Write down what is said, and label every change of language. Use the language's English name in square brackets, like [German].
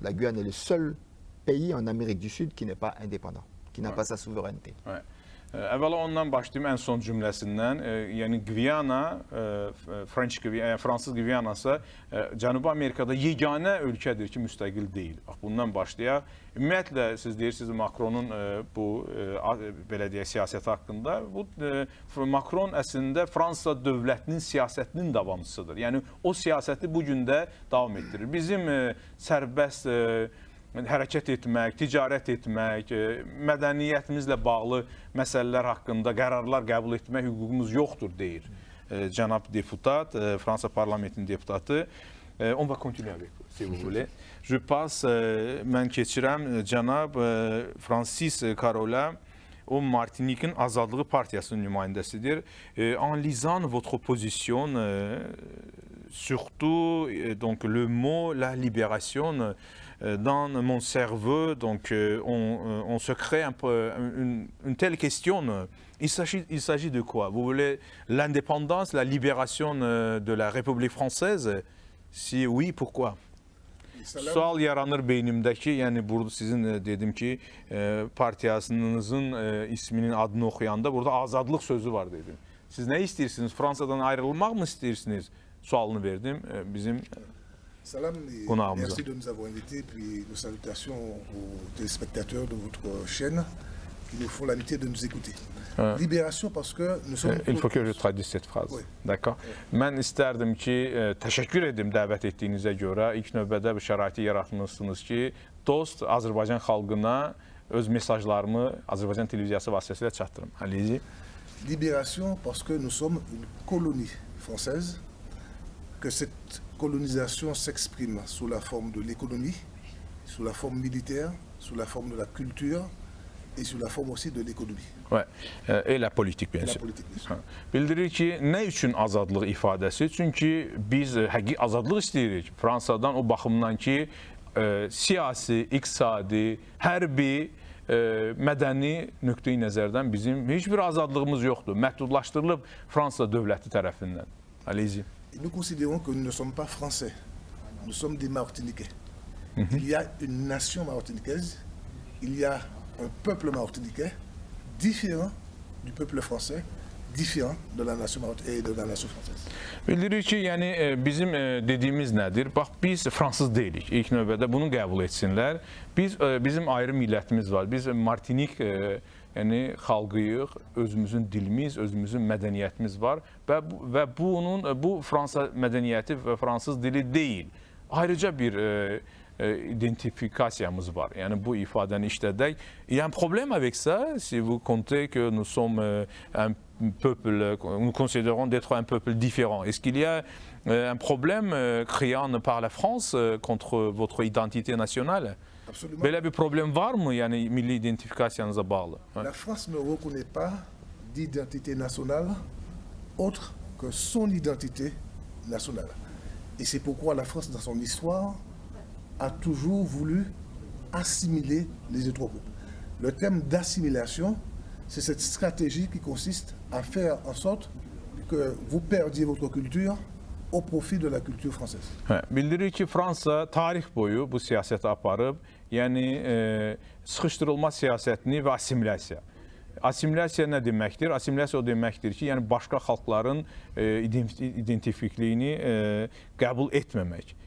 [French] La Guyane est le seul pays en Amérique du Sud qui n'est pas indépendant, qui n'a pas sa souveraineté. Ouais. [Azerbaijani] Əvvəla ondan başlayım ən son cümləsindən. Yəni Gviyana, Fransız Gviyanası Cənubi Amerikada yeganə ölkədir ki, müstəqil deyil. Bundan başlayaq. Ümumiyyətlə siz deyirsiniz Macronun bu belə deyək siyasəti haqqında. Bu Macron əslində Fransa dövlətinin siyasətinin davamçısıdır. Yəni o siyasəti bu gün də davam etdirir. Bizim sərbəst hərəkət etmək, ticarət etmək, mədəniyyətimizlə bağlı məsələlər haqqında qərarlar qəbul etmək hüququmuz yoxdur, deyir cənab deputat, Fransa parlamentinin deputatı. [French] On va continuer avec vous, si vous voulez. Je passe, [Azerbaijani] mən keçirəm cənab Francis Carola, o Martinique'in Azadlığı Partiyasının nümayəndəsidir. [French] En lisant votre position, surtout donc le mot la libération dans mon cerveau, donc on se crée un peu une telle question. Il s'agit de quoi? Vous voulez l'indépendance, la libération de la République française? Si oui, pourquoi? [Azerbaijani] Sual yaranır beynimdəki, yəni burada sizin dedim ki, partiyasınızın isminin adını oxuyanda burada azadlıq sözü var dedim. Siz nə istəyirsiniz? Fransadan ayrılmaq mı istəyirsiniz? Sualını verdim bizim qonağımıza. [French] Merci de nous avoir invités, puis nos salutations aux téléspectateurs de votre chaîne qui nous font l'amitié de nous écouter. Libération parce que nous sommes... Il faut que je traduise cette phrase. Oui. D'accord. [Azerbaijani] Mən istərdim ki, təşəkkür edim dəvət etdiyinizə görə. İlk növbədə bu şəraiti yaratmışsınız ki, dost Azərbaycan xalqına öz mesajlarımı Azərbaycan televiziyası vasitəsilə çatdırım. [French] Allez-y. Libération parce que nous sommes une colonie française, que cette colonisation s'exprime sous la forme de l'économie, sous la forme militaire, sous la forme de la culture, et sous la forme aussi de l'économie. Ouais. Et la politique, bien sûr. [Azerbaijani] Bildirir ki, nə üçün azadlıq ifadəsi? Çünki biz həqiqi azadlıq istəyirik. Fransadan o baxımdan ki, siyasi, iqtisadi, hərbi, mədəni nöqteyi nəzərdən bizim heç bir azadlığımız yoxdur. Məhdudlaşdırılıb Fransa dövləti tərəfindən. [French] Allez-y. Nous considérons que nous ne sommes pas français. Nous sommes des Martiniquais. Il y a une nation martiniquaise, il y a un peuple martiniquais différent du peuple français, différent de la nation martiniquaise et de la nation française. [Azerbaijani] Bildirir ki, yəni bizim dediyimiz nədir? Bax, biz fransız deyilik. İlk növbədə bunu qəbul etsinlər. Bizim ayrı millətimiz var. Biz Martinik yəni xalqıyıq, özümüzün dilimiz, özümüzün mədəniyyətimiz var və bu Fransa mədəniyyəti və fransız dili deyil. Ayrıca bir identifikasiyamız var. Yəni bu ifadəni işlədək. [French] Il y a un problème avec ça, si vous comptez que nous sommes un peuple, nous considérons d'être un peuple différent. Est-ce qu'il y a un problème criant par la France contre votre identité nationale? Absolument. [Azerbaijani] Belə bir problem varmı, yəni milli identifikasiyanıza bağlı? [French] La France ne reconnaît pas d'identité nationale autre que son identité nationale. Et c'est pourquoi la France, dans son histoire, a toujours voulu assimiler les autres groupes. Le thème d'assimilation, c'est cette stratégie qui consiste à faire en sorte que vous perdiez votre culture au profit de la culture française. [Azerbaijani] Bildirir ki, Fransa tarix boyu bu siyasəti aparıb, yəni sıxışdırılma siyasətini və assimilyasiya. Assimilyasiya nə deməkdir? Assimilyasiya o deməkdir ki, yəni başqa xalqların identifikliyini qəbul etməmək.